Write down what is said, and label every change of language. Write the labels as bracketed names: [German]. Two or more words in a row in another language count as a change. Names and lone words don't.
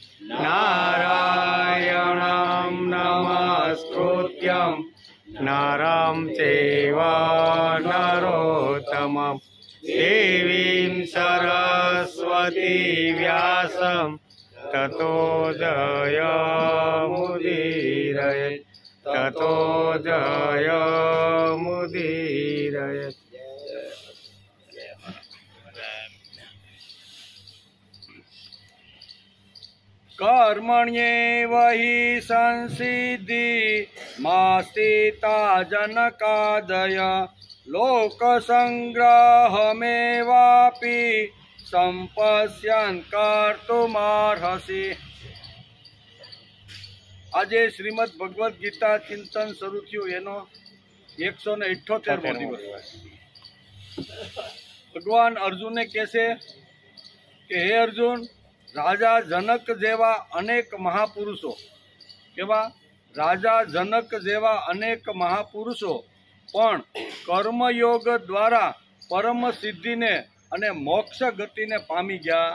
[Sanskrit] नारायणं नमस्कृत्यं नरं चैव नरोत्तमं देवीं सरस्वती व्यासं ततो जयमुदीरयेत ततो जयमुदीरयेत. कर्मण्येव हि संसिद्धि मास्तिता जनकादय लोकसंग्रहमेवापि संपश्यन् कर्तुमर्हसि. [Gujarati] આજે શ્રીમદ ભગવદ્ ગીતા ચિંતન શરૂ થયું એનો 178મો દિવસ. ભગવાન અર્જુનને કહેશે કે હે અર્જુન, રાજા જનક જેવા અનેક મહાપુરુષો, કેવા રાજા જનક જેવા અનેક મહાપુરુષો પણ કર્મયોગ દ્વારા પરમ સિદ્ધિને અને મોક્ષ ગતિને પામી ગયા.